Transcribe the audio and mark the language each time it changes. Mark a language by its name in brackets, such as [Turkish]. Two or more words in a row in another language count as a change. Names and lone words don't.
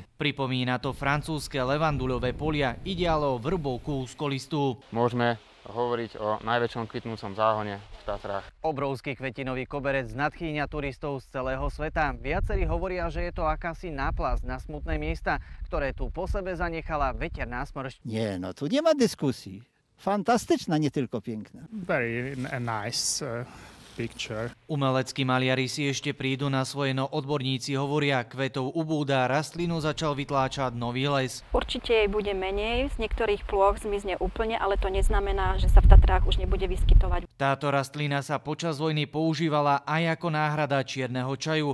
[Slovak] Pripomína to francúzske levanduľové polia, ide ale o vrbovku úzkolistú. Môžeme hovoriť o najväčšom kvitnúcom záhone v Tatrách. Obrovský kvetinový koberec nadchýňa turistov z celého sveta. Viacerí hovoria, že je to akási náplasť na smutné miesta, ktoré tu po sebe zanechala veterná smršť. [Polish] Nie, no tu nie ma dyskusji. Fantastyczna, nie tylko piękna. [English] Very nice picture. [Slovak] Umeleckí maliari si ešte prídu na svoje, no odborníci hovoria, kvetov ubúda, rastlinu začal vytláčať nový les. Určite jej bude menej, z niektorých plôch zmizne úplne, ale to neznamená, že sa v Tatrách už nebude vyskytovať. Táto rastlina sa počas vojny používala aj ako náhrada čierneho čaju.